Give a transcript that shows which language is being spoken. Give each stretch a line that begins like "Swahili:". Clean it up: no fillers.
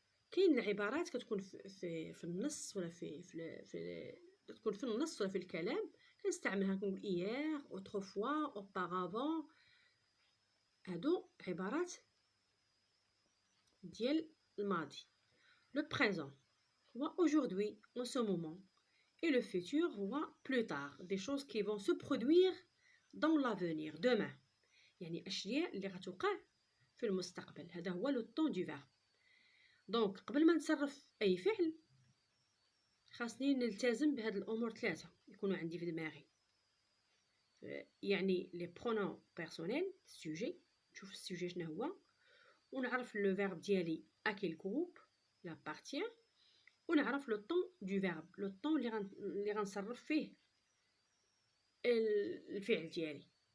Arabic: كاين العبارات كتكون في النص ولا في تكون في النص ولا في الكلام كنستعملها، كنقول ايير، اوتروفوا، اوبارافون. هادو عبارات ديال الماضي.
French: لو بريزون هو aujourd'hui en ce moment. Et le futur هو plus tard, des choses qui vont se produire dans l'avenir, demain.
Arabic: يعني أشياء اللي غتوقع في المستقبل. هذا هو لو طون دو فيرب. دونك قبل ما نتصرف أي فعل خاصني نلتزم بهاد الأمور 3 يكونوا عندي في دماغي. يعني لي برونون بيرسونيل، السوجي، نشوف السوجي شنو هو، ونعرف لو فيرب ديالي
French: à quel groupe il appartient،
Arabic: ونعرف لو طون دو فيرب، لو طون اللي غنصرف فيه الفعل ديالي.